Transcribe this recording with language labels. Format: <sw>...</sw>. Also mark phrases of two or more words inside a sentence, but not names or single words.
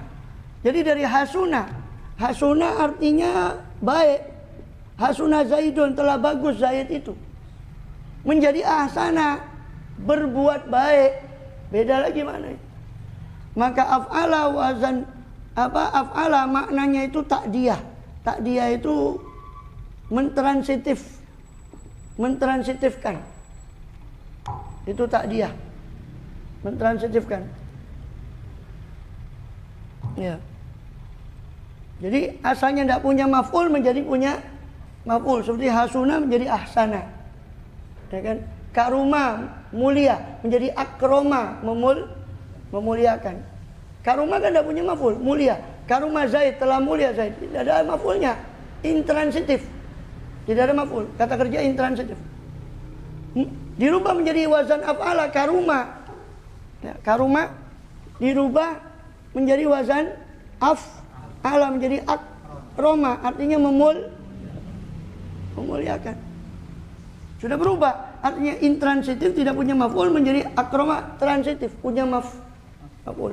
<id>Jadi dari hasuna artinya baik.</id> <ar>حسن زيد,</ar> <id>telah bagus Zaid itu. Menjadi ahsana, berbuat baik. Beda lagi maknanya. Maka af'ala wazan af'ala maknanya itu takdiyah. Takdiyah itu mentransitifkan. Itu takdiyah. Mentransitifkan. Ya. Jadi asalnya tidak punya maf'ul menjadi punya maf'ul, seperti hasuna menjadi ahsana. Ya kan? Karuma mulia menjadi akroma, memuliakan. Karuma kan tidak punya maf'ul, mulia.</id> <ar>كرم زيد,</ar> <id>telah mulia Zaid. Tidak ada maf'ulnya, intransitif. Tidak ada maf'ul, kata kerja intransitif. Dirubah menjadi wazan af'ala karuma. Ya, karuma dirubah menjadi wazan af'ala, menjadi akroma, artinya memuliakan. Sudah berubah, artinya intransitif tidak punya maf'ul menjadi akroma transitif, punya maf'ul.</id>